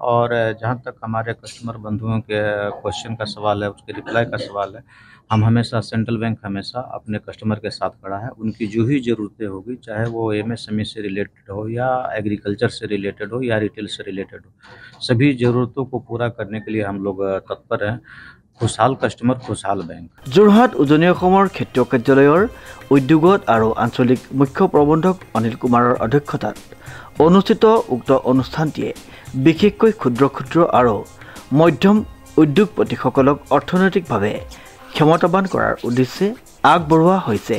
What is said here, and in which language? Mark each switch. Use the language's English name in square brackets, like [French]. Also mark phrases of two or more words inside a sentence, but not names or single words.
[Hindi] और जहाँ तक हमारे कस्टमर बंधुओं के क्वेश्चन का सवाल है, उसके रिप्लाई का सवाल है, हम हमेशा सेंट्रल बैंक हमेशा अपने कस्टमर के साथ खड़ा है। उनकी जो ही ज़रूरतें होगी, चाहे वो MSME से रिलेटेड हो या एग्रीकल्चर से रिलेटेड हो या रिटेल से रिलेटेड हो, सभी ज़रूरतों को पूरा करने के लिए हम लोग तत्पर हैं। खुशहाल कस्टमर खुशहाल बैंक। [Assamese] যোৰহাট উজনি অসমৰ ক্ষেত্ৰীয় কাৰ্যালয়ৰ উদ্যোগত আৰু আঞ্চলিক মুখ্য প্ৰবন্ধক অনিল কুমাৰৰ অধ্যক্ষতাত অনুষ্ঠিত উক্ত অনুষ্ঠানটিয়ে বিশেষকৈ ক্ষুদ্ৰ আৰু মধ্যম উদ্যোগপতিসকলক অৰ্থনৈতিকভাৱে ক্ষমতাবান কৰাৰ উদ্দেশ্যে আগবঢ়োৱা হৈছে।